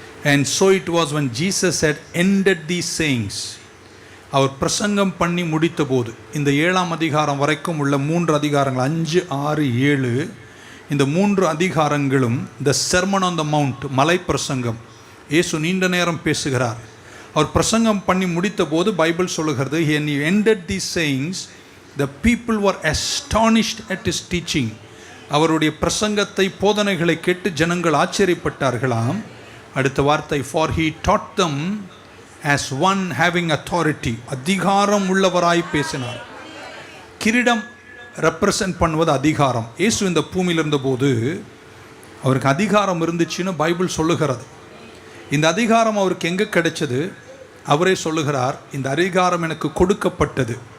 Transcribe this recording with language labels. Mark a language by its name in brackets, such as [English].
[English] And so it was when Jesus had ended these sayings. [Tamil] அவர் பிரசங்கம் பண்ணி முடித்த போது, இந்த 7ஆம் அதிகாரம் வரைக்கும் உள்ள 3 அதிகாரங்கள் 5, 6, 7, இந்த 3 அதிகாரங்களும் [English] the sermon on the mount, [Tamil] மலை பிரசங்கம். இயேசு நீண்ட நேரம் பேசுகிறார். அவர் பிரசங்கம் பண்ணி முடித்த போது பைபிள் சொல்லுகிறது, [English] when he ended these sayings, the people were astonished at his teaching. [Tamil] அவருடைய பிரசங்கத்தை, போதனைகளை கேட்டு ஜனங்கள் ஆச்சரியப்பட்டார்களாம். அடுத்த வார்த்தை, [English] for he taught them as one having authority. [Tamil] அதிகாரம் உள்ளவராய் பேசினார். கிரீடம் ரெப்ரசன்ட் பண்ணுவது அதிகாரம். இயேசு இந்த பூமியில் இருந்தபோது அவருக்கு அதிகாரம் இருந்துச்சுன்னு பைபிள் சொல்லுகிறது. இந்த அதிகாரம் அவருக்கு எங்கே கிடைச்சது? அவரே சொல்லுகிறார், இந்த அதிகாரம் எனக்கு கொடுக்கப்பட்டது.